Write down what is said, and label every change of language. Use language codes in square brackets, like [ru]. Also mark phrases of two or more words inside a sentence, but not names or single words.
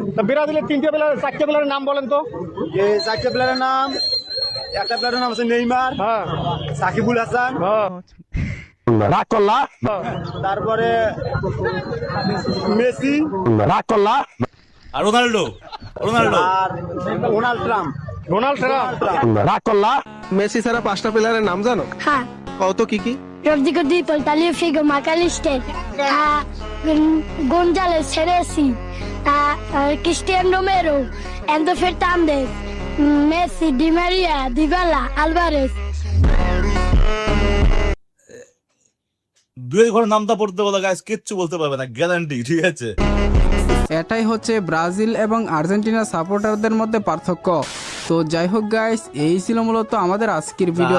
[bn] ব্রাজিলের 3টে প্লেয়ার, 4টে প্লেয়ারের নাম বলেন তো। এই 4টে প্লেয়ারের নাম, একটা প্লেয়ারের নাম আছে নেইমার, হ্যাঁ, সাকিবুল হাসান, হ্যাঁ, রাকল্লা, তারপরে মেসি, রাকল্লা, আর রোনাল্ডো, আর ডোনাল্ড ট্রাম্প, রাকল্লা। মেসি ছাড়া 5টা প্লেয়ারের নাম জানো? হ্যাঁ, কত কি কি? Rodrigo Di Paul, Talio Figo, Macalister, González, Ceresi, Cristiano Romero, Enzo Fernández, Messi, Di Maria, Dybala, Alvarez. দুই ঘরের নামটা পড়তে বলো গাইস, কিচ্ছু বলতে পারবে না, গ্যারান্টি, ঠিক আছে। এটাই হচ্ছে ব্রাজিল এবং আর্জেন্টিনা সাপোর্টারদের মধ্যে পার্থক্য। তো যাই হোক গাইস, এই ছিল মূলত আমাদের আজকের ভিডিও।